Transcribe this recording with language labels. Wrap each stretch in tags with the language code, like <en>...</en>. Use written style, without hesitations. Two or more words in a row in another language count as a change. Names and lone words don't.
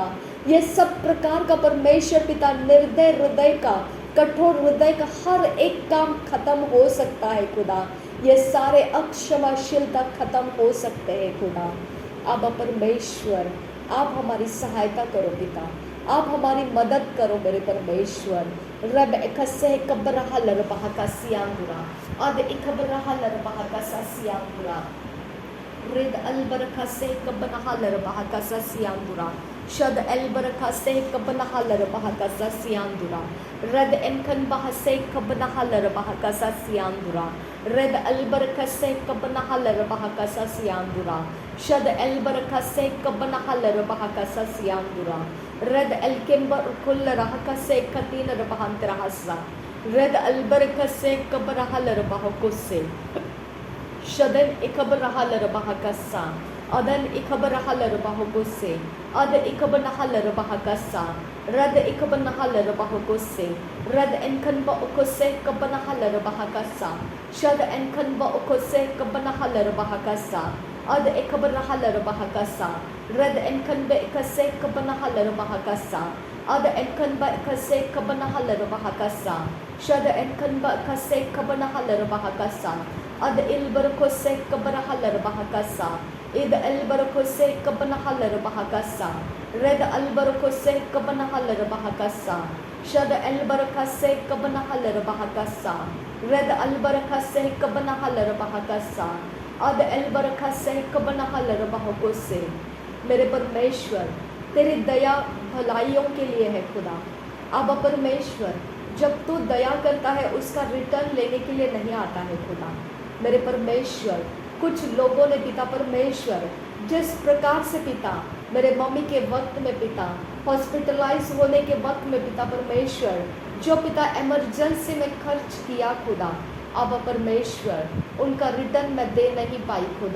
<hi>ये सब प्रकार का परमेश्वर पिता निर्दय हृदय का कठोर हृदय का हर एक काम खत्म हो सकता है खुदा। ये सारे अक्षमाशीलता खत्म हो सकते हैं खुदा। अब परमेश्वर आप हमारी सहायता करो पिता, आप हमारी मदद करो मेरे परमेश्वर। रब एकसे कब्रहा लरबहा का सियांगुरा अद इकब्रहा लरबहा का सियांगुरा रिद अलबरखा से कब्रहा लरबहा का सियांगुरा शद अलबरखा से कब्रहा लरबहा का सियांगुरा रद एनखन बहा से कब्रहा लरबहा का सियांगुरा रद अलबरखा से कब्रहा लरबहा का सियांगुरा शद अलबरखा से कब्रहा लरबहा का सियांगुरा रद अलकिंबर कुल रहा से कतीन रबहांत रहसा रद अलबरखा से कब्रहा लरबहा को से शदन इकब्रहा लरबहा का सा अदन इकब्रहा लरबहा को से अद इकब्रहा लरबहा का सा रद इकब्रहा लरबहा को से रद एनखन ब को से कब्रहा लरबहा का सा शद एनखन ब को से कब्रहा लरबहा का सा अद इकब्रहा लरबहा का सा रद एनखन ब से कब्रहा लरबहा का सा अद एनखन ब से कब्रहा लरबहा का सा शद एनखन ब से कब्रहा लरबहा का सा अद इल्बर को से कब्रहा लरबहा का सा id elbarokose kabanahalar bahakasa, red albarokose kabanahalar bahakasa, shad elbarakase kabanahalar bahakasa, red albarakase kabanahalar bahakasa, ad elbarakase kabanahalar bahakose। मेरे परमेश्वर तेरी दया भलाइयों के लिए है खुदा। अब परमेश्वर जब तू दया करता है उसका रिटर्न लेने के लिए नहीं आता है खुदा। मेरे परमेश्वर कुछ लोगों ने पिता परमेश्वर जिस प्रकार से पिता मेरे मम्मी के वक्त में पिता हॉस्पिटलाइज होने के वक्त में पिता परमेश्वर जो पिता इमरजेंसी में खर्च किया खुदा, अब परमेश्वर उनका रिटर्न मैं दे नहीं पाई खुदा।</hi>